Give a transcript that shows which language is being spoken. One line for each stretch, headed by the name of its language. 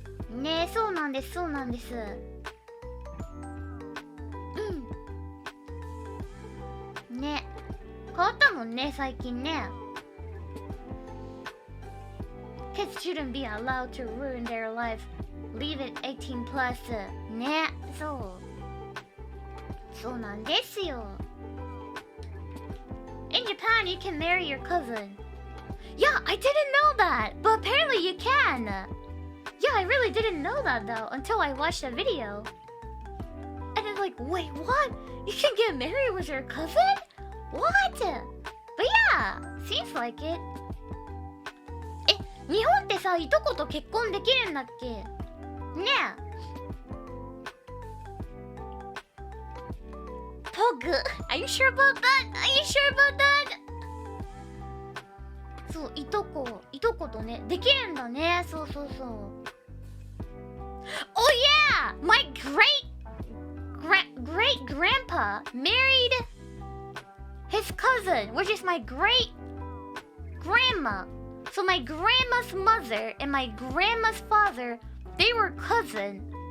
Japanese: ね、そうなんです、そうなんです。ね、変わったもんね、最近ね。
English: Kids shouldn't be allowed to ruin their life. Leave it 18 plus.
Japanese: ね、そう。そうなんですよ。
English: In Japan, you can marry your cousin. Yeah, I didn't know that, but apparently you can. Yeah, I really didn't know that though until I watched a video. And it's like, wait, what? You can get married with your cousin? What? But yeah, seems like it.
Japanese: 日本ってさ、いとこと結婚できるんだっけ？ねえ。
English: Pog. Are you sure about that? Are you sure about that?
Japanese: そう、いとことね、できるんだね。そうそうそう。
English: Oh yeah! My great grandpa married his cousin, which is my great grandma. So my grandma's mother and my grandma's father, they were cousins.